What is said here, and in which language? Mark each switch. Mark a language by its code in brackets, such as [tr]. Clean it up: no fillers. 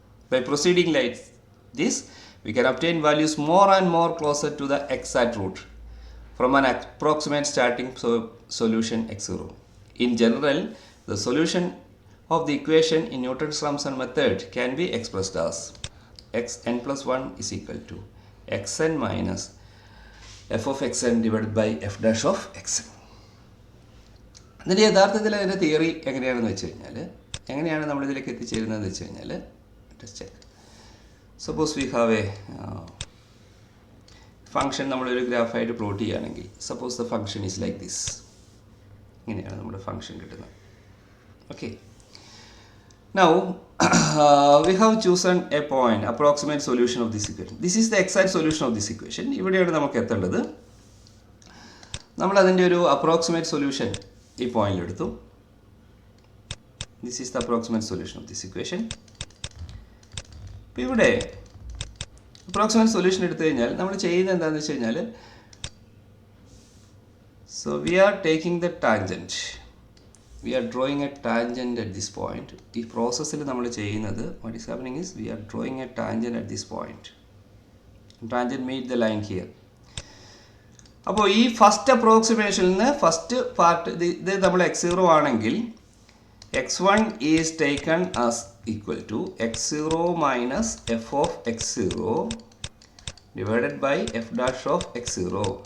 [en] By proceeding like this, we can obtain values more and more closer to the exact root from an approximate starting solution x0. In general, the solution of the equation in Newton's-Raphson method can be expressed as xn plus 1 is equal to xn minus f of xn divided by f dash of xn. [ml] അതിൻ്റെ യഥാർത്ഥത്തിൽ അതിൻ്റെ theory എങ്ങനെയാണെന്ന് വെച്ച് കഴിഞ്ഞാൽ, എങ്ങനെയാണ് നമ്മളിതിലേക്ക് എത്തിച്ചേരുന്നതെന്ന് വെച്ച് കഴിഞ്ഞാൽ, test check. [en] suppose we have a function [ml] നമ്മളൊരു ഗ്രാഫായിട്ട് പ്ലോട്ട് ചെയ്യുകയാണെങ്കിൽ, [en] Suppose the function is like this. [ml] ഇങ്ങനെയാണ് നമ്മുടെ ഫംഗ്ഷൻ കിട്ടുന്നത്. [en] Okay, now we have chosen a point, approximate solution of this equation. This is the exact solution of this equation. [ml] ഇവിടെയാണ് നമുക്ക് എത്തേണ്ടത്. നമ്മൾ അതിൻ്റെ ഒരു അപ്രോക്സിമേറ്റ് സൊല്യൂഷൻ ഈ പോയിന്റിൽ എടുത്തു. [en] This is the approximate solution of this equation. [ml] ഇപ്പോൾ ഇവിടെ അപ്രോക്സിമേറ്റ് സൊല്യൂഷൻ എടുത്തു കഴിഞ്ഞാൽ നമ്മൾ ചെയ്യുന്നത് എന്താണെന്ന് വെച്ച് കഴിഞ്ഞാൽ, [en] so we are taking the tangent. we are drawing a tangent at this point. [ml] ഈ പ്രോസസ്സിൽ നമ്മൾ ചെയ്യുന്നത് [en] what is happening is we are drawing a tangent at this point. Tangent meet the line here. [ml] അപ്പോൾ ഈ first അപ്രോക്സിമേഷനിൽ നിന്ന് first part ഇത് നമ്മൾ x0 ആണെങ്കിൽ [en] x1 is taken as equal to x0 minus f of x0 divided by f dash of x0.